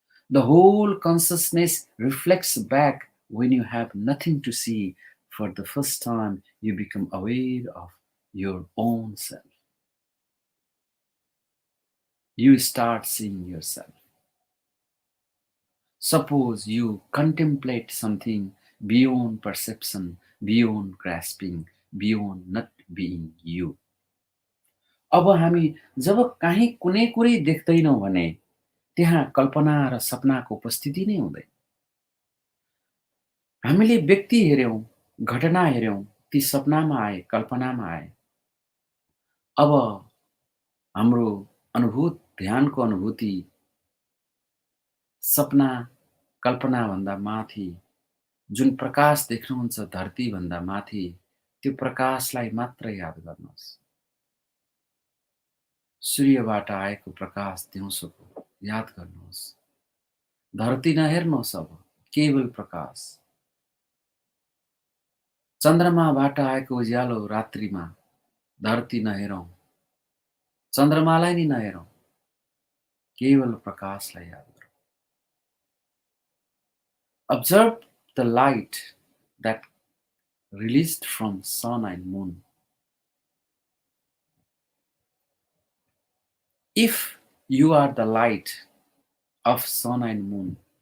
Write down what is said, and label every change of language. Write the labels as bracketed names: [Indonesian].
[English] The whole consciousness reflects back. When you have nothing to see, for the first time, you become aware of your own self. You start seeing yourself. Suppose you contemplate something beyond perception, beyond grasping, beyond not being you. [Nepali] अब हामी जब काहीँ कुनै कुरै देख्दैनौँ भने त्यहाँ कल्पना र सपनाको उपस्थिति नै हुँदैन। हामीले व्यक्ति हेऱ्यौँ, घटना हेऱ्यौँ, ती सपनामा आए, कल्पनामा आए। अब हाम्रो ध्यानको अनुभूति सपना, कल्पनाभन्दा माथि जुन प्रकाश देख्नुहुन्छ धरतीभन्दा माथि, त्यो प्रकाशलाई मात्र याद गर्नुहोस्। सूर्यबाट आएको प्रकाश दिउँसोको याद गर्नुहोस्। धरती नहेर्नुहोस्, अब केवल प्रकाश। चन्द्रमाबाट आएको उज्यालो रात्रिमा धरती नहेरौँ, चन्द्रमालाई नै नहेरौँ, केवल प्रकाशलाई याद गरौँ। [English] Observe the light that released from sun and moon. If you are the light of sun and moon,